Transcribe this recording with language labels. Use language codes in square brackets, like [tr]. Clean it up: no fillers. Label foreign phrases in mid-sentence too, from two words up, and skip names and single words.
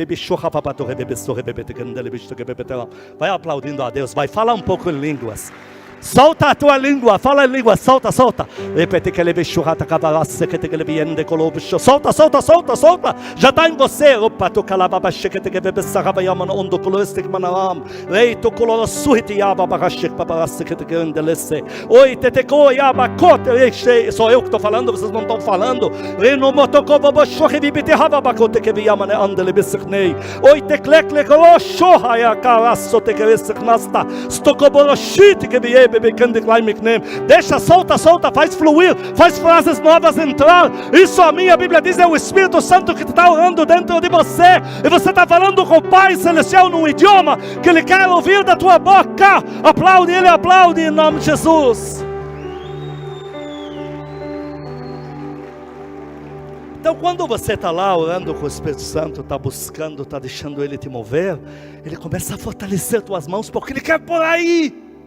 [pt] vai aplaudindo a Deus, vai falar um pouco em línguas. Solta a tua língua, fala em língua, solta, solta. Repete que ele veio churrata cavalaça, que ele viene colou. Solta, solta, solta, solta. Já está em você. Opa, tu calava, que te que bebe sarava yamana ondo coloriste que manaram. Rei tu color suhiti yaba barashik babarasse que te grandelesse. Oi, te co yaba cote, sou eu que estou falando, vocês não estão falando. Rei no motoko babo shohi bibite hava bacote que vi yamane andele bisicnei. Oi, te klekle color shoha ya carasso te que bisicnasta. Stokoboro shit que vi. Deixa, solta, solta, faz fluir, faz frases novas entrar. Isso a minha Bíblia diz, é o Espírito Santo que está orando dentro de você. E você está falando com o Pai Celestial num idioma que Ele quer ouvir da tua boca. Aplaude, Ele aplaude em nome de Jesus. Então quando você está lá orando com o Espírito Santo, está buscando, está deixando Ele te mover, Ele começa a fortalecer tuas mãos, porque Ele quer por aí.